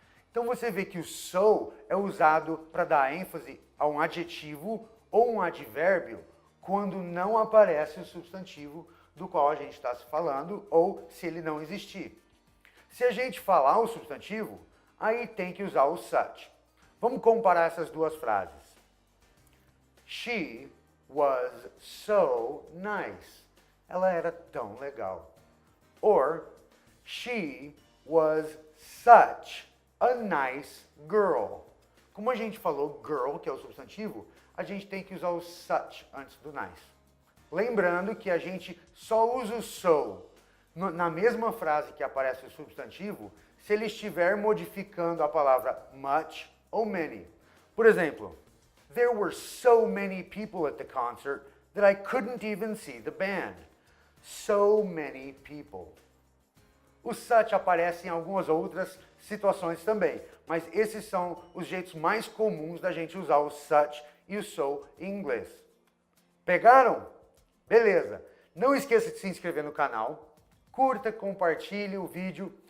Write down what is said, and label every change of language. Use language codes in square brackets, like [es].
[pt] Então você vê que o so é usado para dar ênfase a um adjetivo ou um advérbio quando não aparece o substantivo do qual a gente está se falando ou se ele não existir. Se a gente falar o substantivo, aí tem que usar o such. Vamos comparar essas duas frases. [en] She was so nice. [pt] Ela era tão legal. [en] Or, she was such a nice girl. [pt] Como a gente falou girl, que é o substantivo, a gente tem que usar o such antes do nice. Lembrando que a gente só usa o so na mesma frase que aparece o substantivo se ele estiver modificando a palavra much ou many. Por exemplo, [en] there were so many people at the concert that I couldn't even see the band. So many people. [pt] O such aparece em algumas outras situações também, mas esses são os jeitos mais comuns da gente usar o such e o so em inglês. Pegaram? Beleza. Não esqueça de se inscrever no canal, curta, compartilhe o vídeo.